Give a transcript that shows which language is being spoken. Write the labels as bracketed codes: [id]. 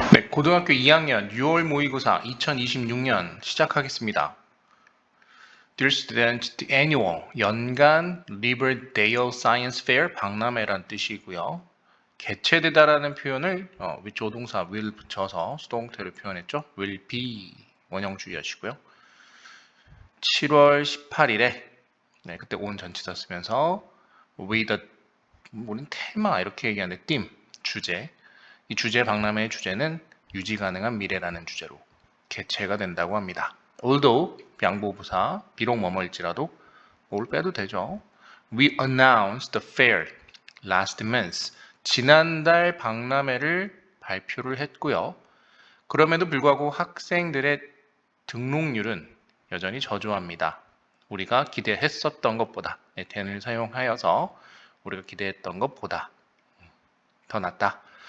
[ko] 고등학교 2학년 6월 모의고사 2026년 시작하겠습니다. [en] Dear student, the annual [ko] 연간 [en] Riverdale Science Fair [ko] 박람회란 뜻이고요. 개최되다라는 표현을 조동사 will 붙여서 수동태로 표현했죠. will be 원형 주의하시고요. 7월 18일에 그때 온 전치사 쓰면서 with a 우린 테마 이렇게 얘기하는데 theme 주제 이 주제 박람회의 주제는 유지 가능한 미래라는 주제로 개최가 된다고 합니다. Although 양보부사 비록 뭐뭐일지라도 뭘 빼도 되죠. [en] We announced the fair last month. [ko] 지난달 박람회를 발표를 했고요. 그럼에도 불구하고 학생들의 등록률은 여전히 저조합니다. 우리가 기대했었던 것보다 then을 사용하여서 우리가 기대했던 것보다 더 낫다.